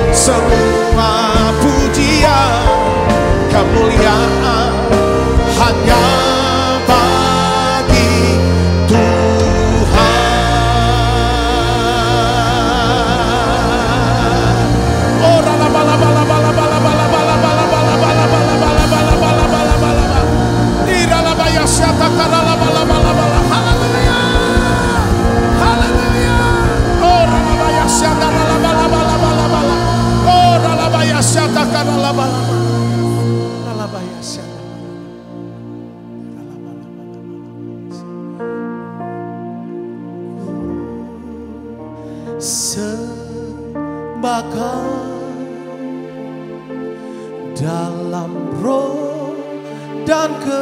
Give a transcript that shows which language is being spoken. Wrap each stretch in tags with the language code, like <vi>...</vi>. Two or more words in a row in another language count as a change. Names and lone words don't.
<id>semua pujian kemuliaan hanya bagi Tuhan. Oh rala bala bala bala bala bala bala bala bala bala bala bala bala bala bala bala di rala baya syata karala bala bala bala. Haleluya, haleluya. Oh rala baya syata rala bala bala bala bala. Oh rala baya syata karala bala bala. Rala baya syata. Sembahkan dalam roh dan</id>